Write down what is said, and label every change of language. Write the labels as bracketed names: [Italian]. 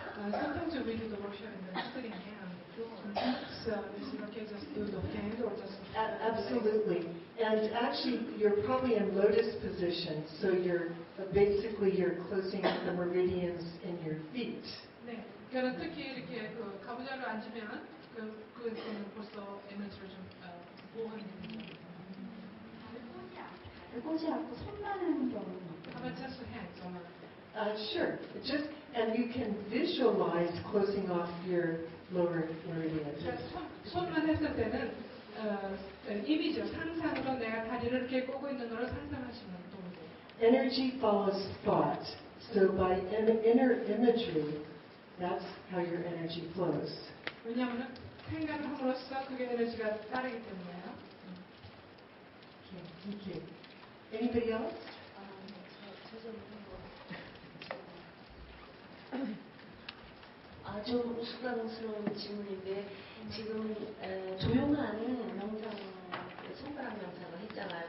[English] Sometimes we do the workshop in the sitting hand. So this is okay, just do the hand or just... Absolutely. And actually, you're probably in lotus position, so you're closing the meridians in your feet. [Korean] 네. 그러니까 특히 이렇게 그 가부좌로 앉으면 그거는 벌써 에너지를 좀 보호하는 겁니다. 발을 꽂지 않고 손만 하는 경우는 [English] How about just with hands? Sure. And you can visualize closing off your lower meridians. [Korean] 손만 했을 때는 이미지로 상상으로 내가 다리를 이렇게 꼬고 있는 걸 상상하시면 도움이 돼요. [English] Energy follows thought. So by inner imagery, that's how your energy flows. [Korean] 왜냐하면 생각을 함으로써 그게 에너지가 따르기 때문에요. [English] Okay, thank you. Anybody else? [Korean] 좀 우스꽝스러운 질문인데 지금 조용한 명상, 손가락 명상을 했잖아요.